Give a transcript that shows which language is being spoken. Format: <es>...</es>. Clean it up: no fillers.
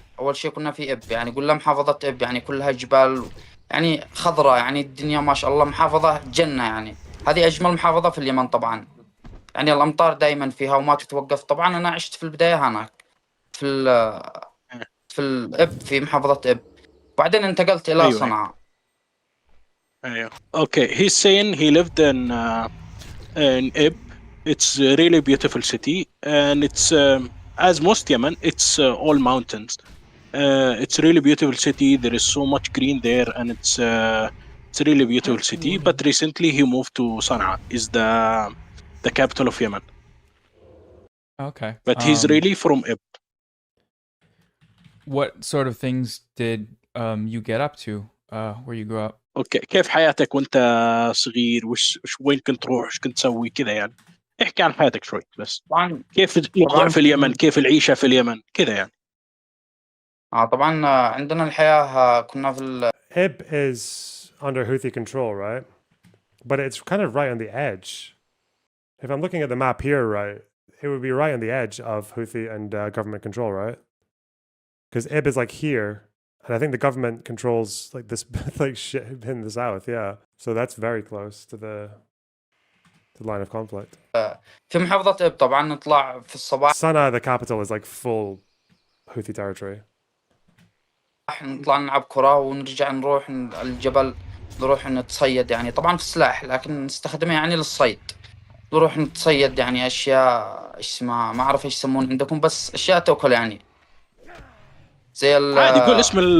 <ar>أول شيء كنا في إب، يعني قلنا محافظة إب يعني كلها جبال يعني خضراء، يعني الدنيا ما شاء الله محافظة جنة يعني. هذه أجمل محافظة في اليمن طبعا، يعني الأمطار دائما فيها وما تتوقف. طبعا أنا عشت في البداية هناك في في الإب، في محافظة إب، بعدين انتقلت إلى أيوة. صنعاء. أيوة.</ar> <en>Okay, he's saying he lived in Ib. It's a really beautiful city, and it's as most Yemen, it's all mountains. It's a really beautiful city. There is so much green there, and it's a really beautiful city. But recently, he moved to Sana'a, is the capital of Yemen. Okay. But he's really from Ib. What sort of things did you get up to where you grew up?</en> <ar>اوكي، كيف حياتك وانت صغير؟ وش وين كنت تروح؟ وش كنت تسوي كذا يعني؟ احكي عن حياتك شوي بس. طبعا كيف الوضع في اليمن؟ كيف العيشة في اليمن كذا يعني؟ طبعا عندنا الحياة كنا في</ar> <en>Ib is under Houthi control, right? But it's kind of right on the edge. If I'm looking at the map here, right, it would be right on the edge of Houthi and government control, right? Because Ib is like here, and I think the government controls like this, like shit in the south. Yeah, so that's very close to the line of conflict.</en> <ar>في محافظة إب. طبعا نطلع في الصباح،</ar> <en>Sana'a, the capital, is like full Houthi territory.</en> <ar>نطلع نلعب كرة ونرجع نروح الجبل، نروح نتصيد يعني طبعا في السلاح، لكن نستخدمه يعني للصيد. نروح نتصيد يعني أشياء إيش اسمها ما أعرف إيش يسمون عندكم، بس أشياء تأكل يعني زي عادي قول اسم</ar>